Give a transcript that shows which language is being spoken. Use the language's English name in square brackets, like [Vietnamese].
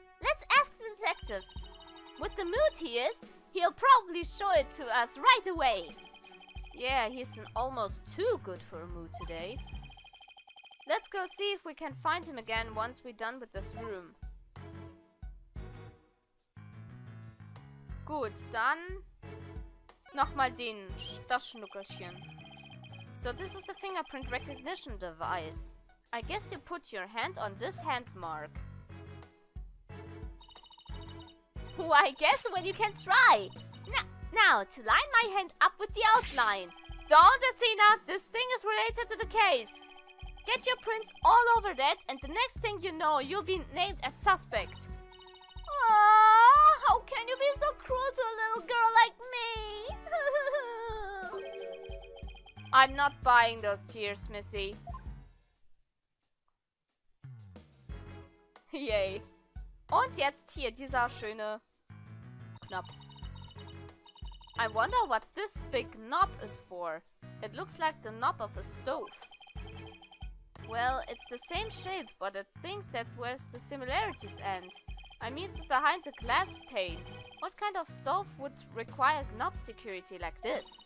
[English] Let's ask the detective. With the mood he is, he'll probably show it to us right away. Yeah, he's in almost too good for a mood today. Let's go see if we can find him again once we're done with this room. [German] Gut, dann nochmal das Schnuckelchen. [English] So this is the fingerprint recognition device. I guess you put your hand on this hand mark. Why, guess when you can try. Now, to line my hand up with the outline. Don't, Athena! This thing is related to the case. Get your prints all over that, and the next thing you know, you'll be named as suspect. Oh, how can you be so cruel to a little girl like me? I'm not buying those tears, Missy. Yay. [German] Und jetzt hier dieser schöne Knopf. [English] I wonder what this big knob is for. It looks like the knob of a stove. Well, it's the same shape, but it thinks that's where the similarities end. I mean, it's behind the glass pane. What kind of stove would require knob security like this?